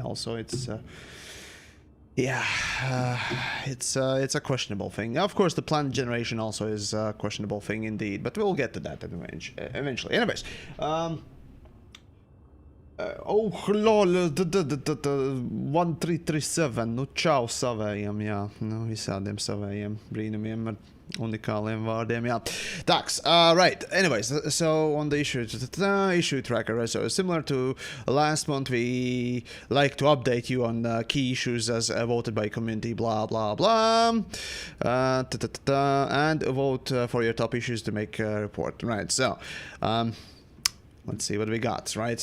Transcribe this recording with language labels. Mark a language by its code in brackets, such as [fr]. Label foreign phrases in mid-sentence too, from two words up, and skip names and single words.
[en] Also, it's yeah, it's a questionable thing. Of course, the planned generation also is a questionable thing indeed, but we'll get to that eventually. Anyways, oh lol, 1337, [lv] nu čau savējiem, jā, nu visādiem savējiem brīnumiem ar unikāliem vārdiem, jā. Taks, [en] right, anyways, so on the issue tracker, right, so similar to last month, we like to update you on key issues as voted by community, blah, blah, blah, and vote for your top issues to make a report, right, so, let's see what we got, right?